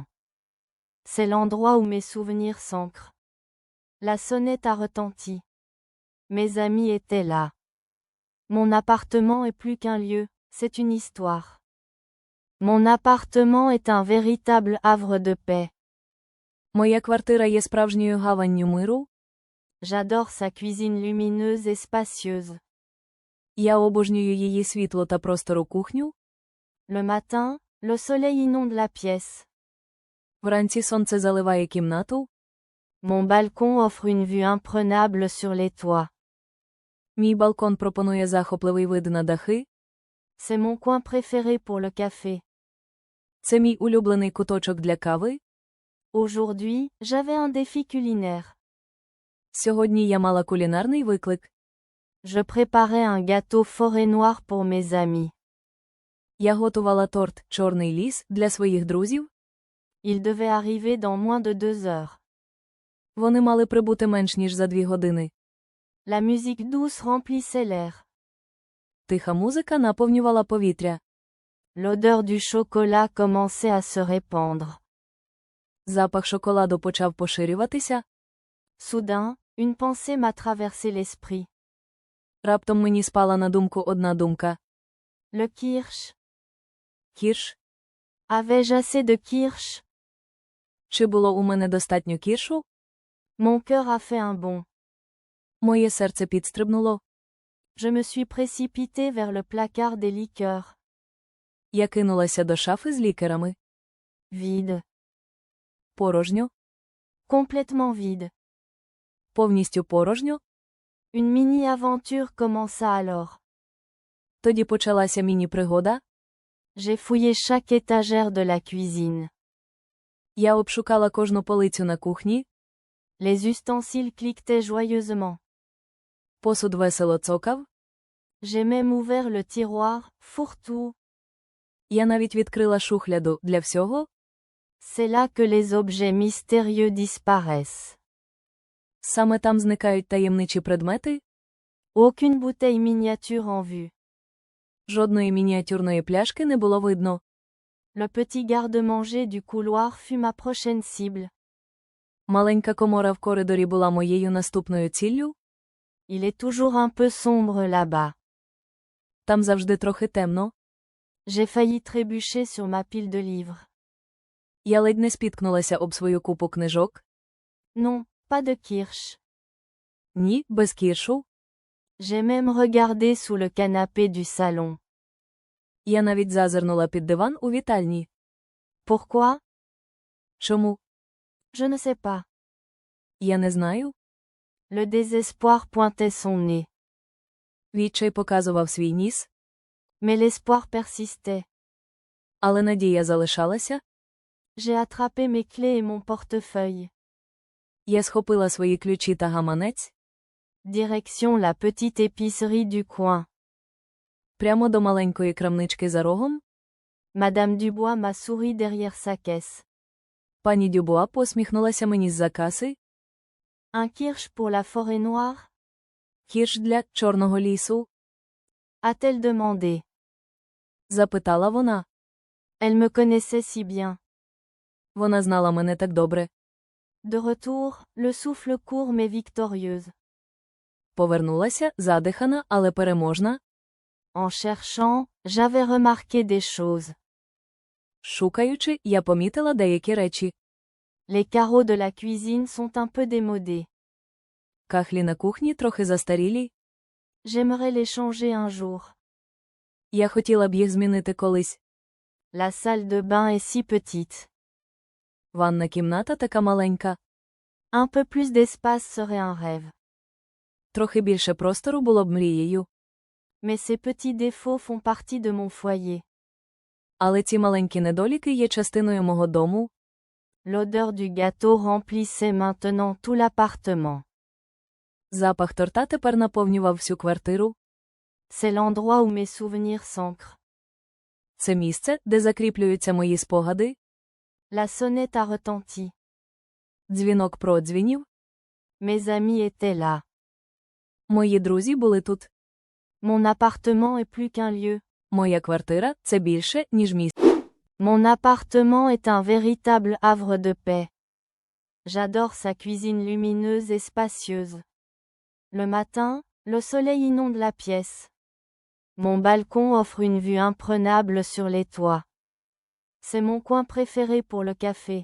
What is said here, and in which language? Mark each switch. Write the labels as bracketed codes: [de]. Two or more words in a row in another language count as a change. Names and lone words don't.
[fr] C'est l'endroit où mes souvenirs s'ancrent. La sonnette a retenti. Mes amis étaient là. Mon appartement est plus qu'un lieu, c'est une histoire. Mon appartement est un véritable havre de paix. [uk] Моя квартира є справжньою гаванню миру. [fr] J'adore sa cuisine lumineuse et spacieuse. [uk] Я обожнюю її світло та простору кухню. [fr] Le matin, le soleil inonde la pièce. [uk] Вранці сонце заливає кімнату. [fr] Mon balcon offre une vue imprenable sur les toits. [uk] Мій балкон пропонує захопливий вид на дахи. [fr] C'est mon coin préféré pour le café. [uk] Це мій улюблений куточок для кави. [fr] Aujourd'hui, j'avais un défi culinaire. [uk] Сьогодні я мала кулінарний виклик. [fr] Je préparais un gâteau forêt noire pour mes amis. [uk] Я готувала торт «Чорний ліс» для своїх друзів. [fr] Il devait arriver dans moins de 2 heures. [uk] Вони мали прибути менш ніж за 2 години. [fr] La musique douce remplissait l'air. [uk] Тиха музика наповнювала повітря. [fr] L'odeur du chocolat commençait à se répandre. [uk] Запах шоколаду почав поширюватися. [fr] Soudain, une pensée m'a traversé l'esprit. [uk] Раптом мені спала на думку одна думка. [fr] Le kirsch. [uk] Кірш? [fr] Avais-je assez de kirsch? [uk] Чи було у мене достатньо кіршу? [fr] Mon cœur a fait un bond. [uk] Моє серце підстрибнуло. [fr] Je me suis précipité vers le placard des liqueurs. [uk] Я кинулася до шафи з лікерами. [fr] Vide. [uk] Порожньо. [fr] Complètement vide. [uk] Повністю порожньо. [fr] Une mini-aventure commença alors. [uk] Тоді почалася міні-пригода. [fr] J'ai fouillé chaque étagère de la cuisine. [uk] Я обшукала кожну полицю на кухні. [fr] Les ustensiles cliquetaient joyeusement. [uk] Посуд весело цокав. [fr] J'ai même ouvert le tiroir, fourre-tout. [uk] Я навіть відкрила шухляду для всього. [fr] C'est là que les objets mystérieux disparaissent. [uk] Саме там зникають таємничі предмети? [fr] Aucune bouteille miniature en vue. [uk] Жодної мініатюрної пляшки не було видно. [fr] Le petit garde-manger du couloir fut ma prochaine cible. [uk] Маленька комора в коридорі була моєю наступною ціллю? [fr] Il est toujours un peu sombre là-bas. [uk] Там завжди трохи темно. [fr] J'ai failli trébucher sur ma pile de livres. [uk] Я ледь не спіткнулася об свою купу книжок. [fr] Non, pas de kirsch. [uk] Ні, без кіршу. [fr] J'ai même regardé sous le canapé du salon. [uk] Я навіть зазирнула під диван у вітальні. [fr] Pourquoi? [uk] Чому? [fr] Je ne sais pas. [uk] Я не знаю. [fr] Le désespoir pointait son nez. [uk] Відчай показував свій ніс. [fr] Mais l'espoir persistait. [uk] Але надія залишалася. [fr] J'ai attrapé mes clés et mon portefeuille. [uk] Я схопила свої ключі та гаманець. [fr] Direction la petite épicerie du coin. [uk] Прямо до маленької крамнички за рогом. [fr] Madame Dubois m'a souri derrière sa caisse. [uk] Пані Дюбуа посміхнулася мені з-за каси. [fr] Un kirsch pour la forêt noire? [uk] Кірш для чорного лісу? [fr] A-t-elle demandé? [uk] Запитала вона. [fr] Elle me connaissait si bien. [uk] Вона знала мене так добре. [fr] De retour, le souffle court mais victorieuse. [uk] Повернулася, задихана, але переможна. [fr] En cherchant, j'avais remarqué des choses. [uk] Шукаючи, я помітила деякі речі. [fr] Les carreaux de la cuisine sont un peu démodés. [uk] Кахлі на кухні трохи застарілі. [fr] J'aimerais les changer un jour. [uk] Я хотіла б їх змінити колись. [fr] La salle de bain est si petite. [uk] Ванна кімната така маленька. [fr] Un peu plus d'espace serait un rêve. [uk] Трохи більше простору було б мрією. [fr] Mais ces petits défauts font partie de mon foyer. [uk] Але ці маленькі недоліки є частиною мого дому. [fr] L'odeur du gâteau remplissait maintenant tout l'appartement. [uk] Запах торта тепер наповнював всю квартиру. [fr] C'est l'endroit où mes souvenirs s'ancrent. [uk] Це місце, де закріплюються мої спогади. [fr] La sonnette a retenti. [uk] Дзвінок продзвінів. [fr] Mes amis étaient là. [uk] Мої друзі були тут. [fr] Mon appartement est plus qu'un lieu. [uk] Моя квартира – це більше, ніж місце. [fr] Mon appartement est un véritable havre de paix. J'adore sa cuisine lumineuse et spacieuse. Le matin, le soleil inonde la pièce. Mon balcon offre une vue imprenable sur les toits. C'est mon coin préféré pour le café.